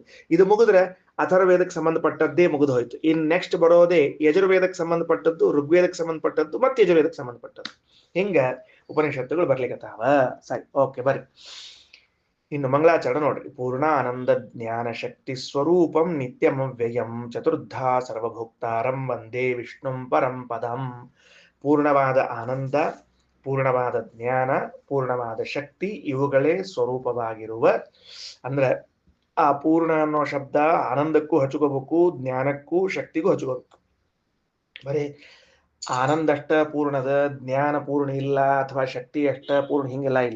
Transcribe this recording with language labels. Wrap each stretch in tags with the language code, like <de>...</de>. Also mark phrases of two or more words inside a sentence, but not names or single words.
<kn>ಇದು ಮುಗಿದ್ರೆ ಅಥರ್ವೇದಕ್ಕೆ ಸಂಬಂಧಪಟ್ಟದ್ದೇ ಮುಗಿದು ಹೋಯ್ತು. ಇನ್ ನೆಕ್ಸ್ಟ್ ಬರೋದೇ ಯಜುರ್ವೇದಕ್ಕೆ ಸಂಬಂಧಪಟ್ಟದ್ದು, ಋಗ್ವೇದಕ್ಕೆ ಸಂಬಂಧಪಟ್ಟದ್ದು ಮತ್ತೆ ಯಜುರ್ವೇದಕ್ಕೆ ಸಂಬಂಧಪಟ್ಟದ್ದು. ಹಿಂಗ ಉಪನಿಷತ್ತುಗಳು ಬರ್ಲಿಕ್ಕತ್ತಾವ. ಸರಿ, ಓಕೆ, ಬರ್ರಿ. ಇನ್ನು ಮಂಗಳಾಚರಣ ನೋಡ್ರಿ.</kn> <sa>ಪೂರ್ಣ ಆನಂದ ಜ್ಞಾನ ಶಕ್ತಿ ಸ್ವರೂಪಂ ನಿತ್ಯಂ ವ್ಯಯಂ ಚತುರ್ಧಾ ಸರ್ವಭೋಕ್ತಾರಂ ವಂದೇ ವಿಷ್ಣುಂ ಪರಂ ಪದಂ.</sa> <kn>ಪೂರ್ಣವಾದ ಆನಂದ, ಪೂರ್ಣವಾದ ಜ್ಞಾನ, ಪೂರ್ಣವಾದ ಶಕ್ತಿ ಇವುಗಳೇ ಸ್ವರೂಪವಾಗಿರುವ, ಅಂದ್ರೆ ಆ ಪೂರ್ಣ ಅನ್ನೋ ಶಬ್ದ ಆನಂದಕ್ಕೂ ಹಚ್ಕೋಬೇಕು, ಜ್ಞಾನಕ್ಕೂ ಶಕ್ತಿಗೂ ಹಚ್ಕೋಬೇಕು. ಬರೀ ಆನಂದ ಅಷ್ಟ ಪೂರ್ಣದ, ಜ್ಞಾನ ಪೂರ್ಣ ಇಲ್ಲ, ಅಥವಾ ಶಕ್ತಿ ಅಷ್ಟ ಪೂರ್ಣ ಹಿಂಗೆಲ್ಲ ಇಲ್ಲ.</kn>